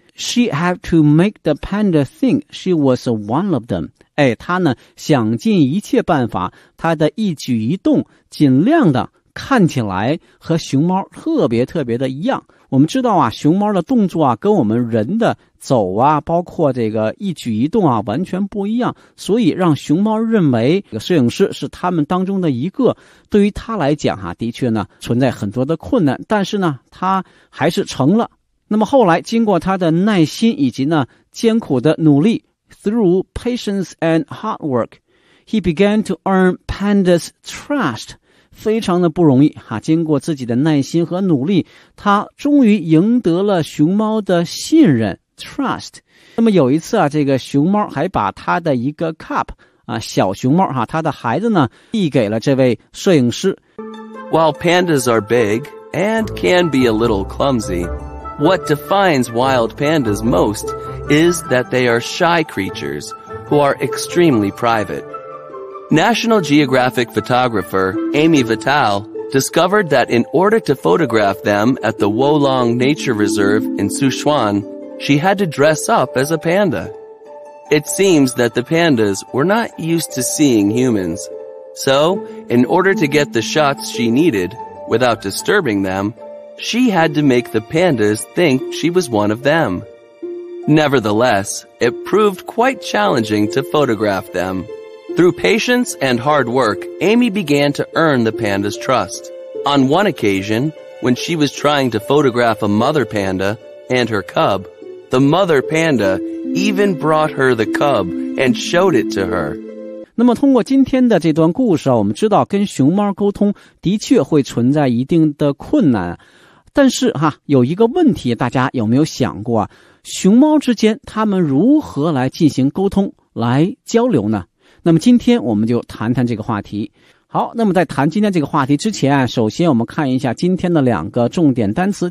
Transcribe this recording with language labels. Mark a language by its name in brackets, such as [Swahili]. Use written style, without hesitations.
[English] She had to make the panda think she was one of them. [Chinese] 哎，她呢，想尽一切办法，她的一举一动，尽量的看起来和熊猫特别特别的一样。我们知道啊，熊猫的动作啊，跟我们人的走啊，包括这个一举一动啊，完全不一样。所以让熊猫认为这个摄影师是他们当中的一个，对于他来讲啊，的确呢，存在很多的困难。但是呢，他还是成了。那么后来经过他的耐心以及呢艰苦的努力 [English] through patience and hard work, he began to earn panda's trust, [Chinese] 非常的不容易哈，经过自己的耐心和努力，他终于赢得了熊猫的信任 trust。 那么有一次啊，这个熊猫还把他的一个 cup, 小熊猫哈，他的孩子呢递给了这位摄影师。 [English] While pandas are big and can be a little clumsy, what defines wild pandas most is that they are shy creatures who are extremely private. National Geographic photographer Amy Vital discovered that in order to photograph them at the Wolong Nature Reserve in Sichuan, she had to dress up as a panda. It seems that the pandas were not used to seeing humans. So, in order to get the shots she needed, without disturbing them, she had to make the pandas think she was one of them. Nevertheless, it proved quite challenging to photograph them. Through patience and hard work, Amy began to earn the panda's trust. On one occasion, when she was trying to photograph a mother panda and her cub, the mother panda even brought her the cub and showed it to her. [Chinese] 那么通过今天的这段故事啊，我们知道跟熊猫沟通的确会存在一定的困难。但是哈，有一个问题，大家有没有想过，熊猫之间他们如何来进行沟通，来交流呢？那么今天我们就谈谈这个话题。好，那么在谈今天这个话题之前啊，首先我们看一下今天的两个重点单词。